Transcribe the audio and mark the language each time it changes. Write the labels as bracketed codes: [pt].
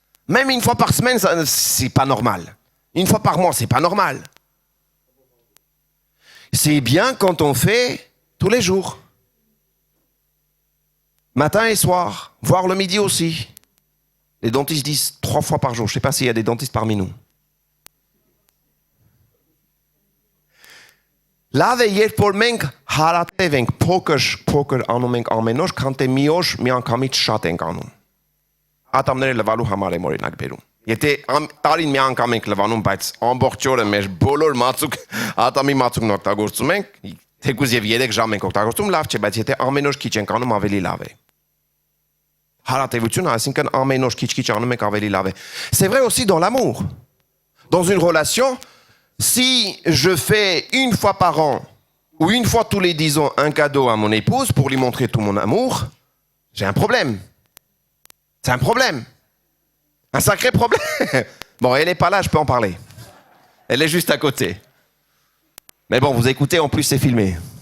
[fr] Même une fois par semaine, c'est pas normal. Une fois par mois, c'est pas normal. C'est bien quand on fait tous les jours. Matin et soir, voire le midi aussi. Les dentistes disent 3 fois par jour. Je ne sais pas s'il y a des dentistes parmi nous. [hy] Lave ieri pormenk haratevenk poker anumenk ամենօր քանթե մի օր մի անգամից շատ ենք անում։ Ատամները լվալու համար եմ օրինակ բերում։ Եթե տարին մի անգամ ենք լվանում, բայց ամբողջ օրը մեր բոլոր մածուկ ատամի մածուկն օգտագործում ենք, թեկուզ եւ 3 ժամ ենք օգտագործում, լավ չէ, բայց եթե ամեն օր քիչ ենք անում, ավելի լավ է։ Հարատևություն, այսինքն ամեն օր քիչ անում ենք, ավելի լավ է։ [fr] C'est vrai aussi dans l'amour. Dans une relation, si je fais une fois par an ou une fois tous les 10 ans un cadeau à mon épouse pour lui montrer tout mon amour, j'ai un problème. C'est un problème. Un sacré problème. Bon, elle n'est pas là, je peux en parler. Elle est juste à côté. Mais bon, vous écoutez, en plus c'est filmé.